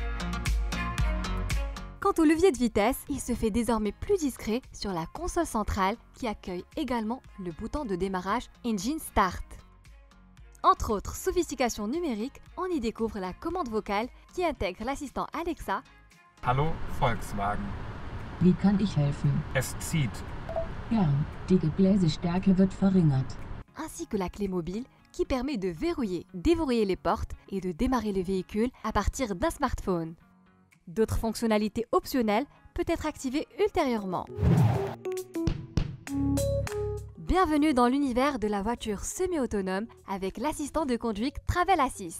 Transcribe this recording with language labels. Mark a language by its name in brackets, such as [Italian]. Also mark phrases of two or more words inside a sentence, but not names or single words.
[French] Quant au levier de vitesse, il se fait désormais plus discret sur la console centrale qui accueille également le bouton de démarrage [English] Engine Start. [French] Entre autres sophistications numériques, on y découvre la commande vocale qui intègre l'assistant Alexa. [German] Hallo Volkswagen. Wie kann ich helfen? Es zieht. Gern, die Gebläsestärke wird verringert. [French] Ainsi que la clé mobile qui permet de verrouiller, déverrouiller les portes et de démarrer le véhicule à partir d'un smartphone. D'autres fonctionnalités optionnelles peuvent être activées ultérieurement. Bienvenue dans l'univers de la voiture semi-autonome avec l'assistant de conduite Travel Assist.